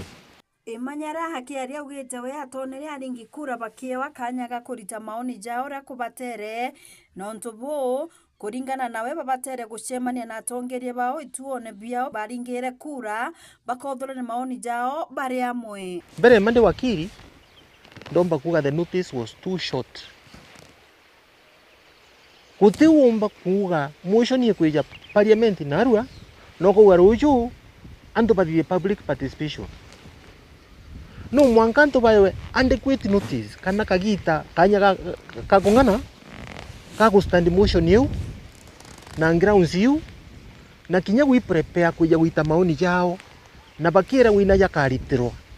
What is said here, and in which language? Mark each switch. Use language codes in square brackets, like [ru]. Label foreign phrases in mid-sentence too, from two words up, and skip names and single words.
[mer] Manyara hakiaria ugite we atonere aringi kura bakiewa kanyaga kurita maoni jao ra kubatere nonto bo kuringana nawe babatere gucemania na atongeria bao ituone biao baringire kura bakothora maoni jao bari amwe. Mbere mande wakiri ndomba kuga [en] the notice was too short. [mer] Kutiumba kuga motion ye kweja parliament narua noko waruju anto bathie [en] public participation. [mer] No mwankanto bayo [en] adequate notice [mer] kana kagita kanya kagongana kago [en] stand motion [mer] yu na grounds yu na kinya wi prepare kuja wita maoni jao na bakira wina yakaritiro